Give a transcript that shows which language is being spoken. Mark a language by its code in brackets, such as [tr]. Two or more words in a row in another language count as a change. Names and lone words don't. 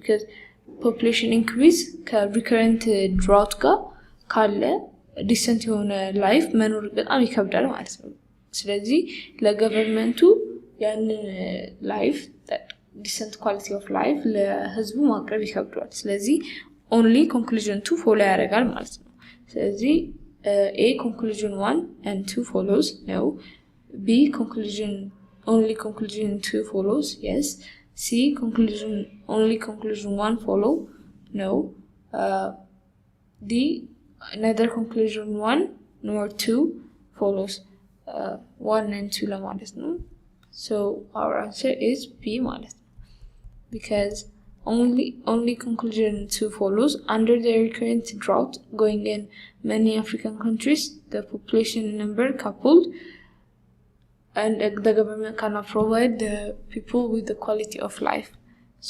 [en] because population increase [am] ከሪከረንት drought ጋር ካለ ዲሰንት የሆነ ላይፍ መኖር በጣም ይከብዳል ማለት ነው። ስለዚህ ለገቨርንመንቱ ያንን ላይፍ [en] decent quality of life [am] ለህዝቡ ማቅረብ ይከብዳል። ስለዚህ [en] only conclusion 2 follow [am] ያደርጋል ማለት ነው። ስለዚህ [en] A conclusion 1 and 2 follows no. B only conclusion 2 follows yes. C only conclusion 1 follow no. D neither conclusion 1 nor 2 follows 1 and 2 [am] ለማለት ነው። [en] So our answer is B [am] ማለት ነው. [en] Because only conclusion 2 follows under the recurrent drought going in many African countries, the population number coupled and the government cannot provide the people with the quality of life.